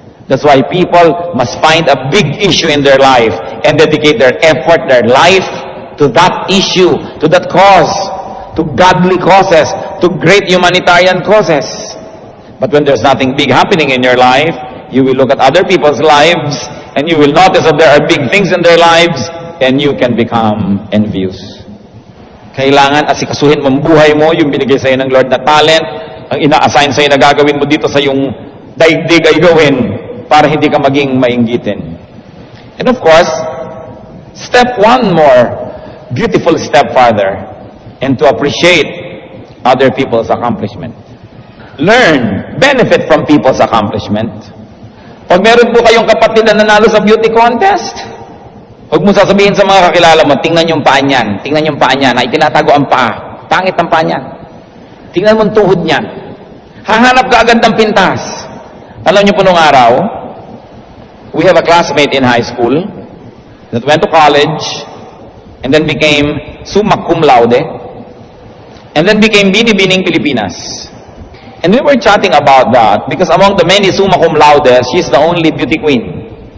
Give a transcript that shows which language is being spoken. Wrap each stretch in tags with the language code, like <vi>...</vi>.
<en>That's why people must find a big issue in their life and dedicate their effort, their life to that issue, to that cause, to godly causes, to great humanitarian causes. But when there's nothing big happening in your life, you will look at other people's lives and you will notice that there are big things in their lives and you can become envious.</en> <tl>Kailangan asikasuhin mo ang buhay mo, yung binigay sa'yo ng Lord na talent, ang ina-assign sa'yo na gagawin mo dito sa yung daigdig ay gawin para hindi ka maging mainggitin.</tl> <en>And of course, step one more, beautiful step farther, and to appreciate other people's accomplishment. Learn, benefit from people's accomplishment.</en> <tl>Pag meron po kayong kapatid na nanalo sa beauty contest, huwag mo sasabihin sa mga kakilala mo, tingnan yung paa niyan, tingnan yung paa niya, na itinatago ang paa. Pangit ang paa niyan. Tingnan mo ang tuhod niyan. Hahanap ka agad ng pintas. Alam niyo po nung araw,</tl> <en>we have a classmate in high school that went to college and then became summa cum laude and then became Binibining Pilipinas. And we were chatting about that because among the many summa cum laude, she's the only beauty queen.</en>